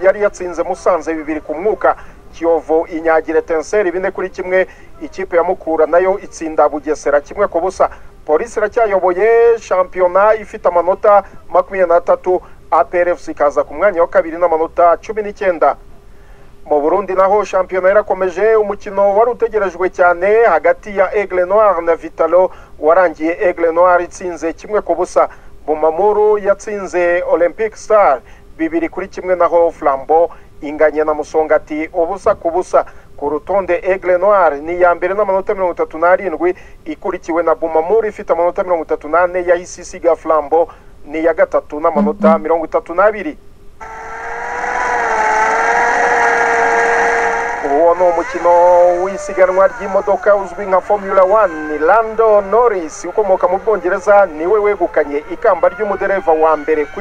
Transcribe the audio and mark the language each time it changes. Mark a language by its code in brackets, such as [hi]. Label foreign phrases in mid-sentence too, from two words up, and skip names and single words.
[rw] yari yatsinze Musanze 2 ku mwuka Kiyovu inyagire Tenseri 4-1 ikipe ya Mukura nayo itsinda Bugesera 1 ku busa Police iracyayoboye shampiyona ifite amanota 23 APRFC kaza ku mwanya wa kabiri n'amanota 19 mu Burundi naho shampiyona yarakomeje umukino wari utegerejwe cyane hagati ya Aigle Noir na Vitalo warangiye Aigle Noir itsinze 1 ku busa Bumamuru yatsinze Olympic Star 2-1 naho Flambeau inganye na Musongati ubusa ku busa ku rutonde Aigle Noir ni ya mbere n'amanota 37 ikurikiwe na Bumamuru ifite amanota 38 yahise isiga Flambeau ni ya gatatu n'amanota 32 uwo no mukino w'isiganwa ry'imodoka uzwi nka Formula 1 Lando Norris ukomoka mu Bwongereza niwe wegukanye ikamba ry'umudereva wa mbere ku